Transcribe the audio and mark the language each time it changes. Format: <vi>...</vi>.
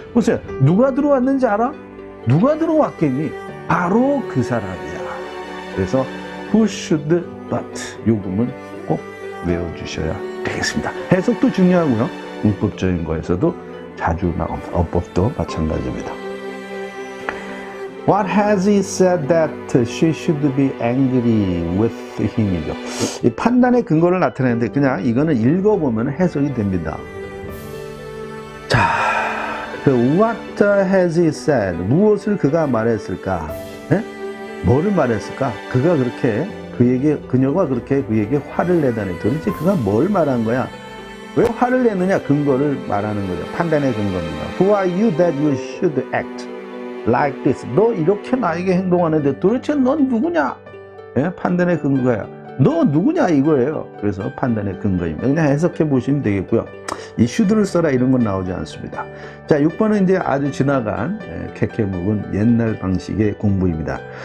<ko>보세요. 누가 들어왔는지 알아? 누가 들어왔겠니? 바로 그 사람이야. 그래서 who should but 요금은 꼭 외워주셔야 되겠습니다. 해석도 중요하고요. 문법적인 거에서도 자주 나옵니다. 어법도 마찬가지입니다.</ko> <en>What has he said that she should be angry with him?</en> <ko>이죠. 이 판단의 근거를 나타내는데 그냥 이거는 읽어보면 해석이 됩니다. 자,</ko> <en>what has he said?</en> <ko>무엇을 그가 말했을까? 네? 뭐를 말했을까? 그가 그렇게 그녀가 그렇게 그에게 화를 내다니 도대체 그가 뭘 말한 거야? 왜 화를 내느냐? 근거를 말하는 거죠. 판단의 근거입니다.</ko> <en>Who are you that you should act like this?</en> <ko>너 이렇게 나에게 행동하는데 도대체 넌 누구냐? 예? 판단의 근거야. 너 누구냐 이거예요. 그래서 판단의 근거입니다. 그냥 해석해 보시면 되겠고요. 이 should를 써라 이런 건 나오지 않습니다. 자, 6번은 이제 아주 지나간 캐캐 묵은 옛날 방식의 공부입니다.</ko>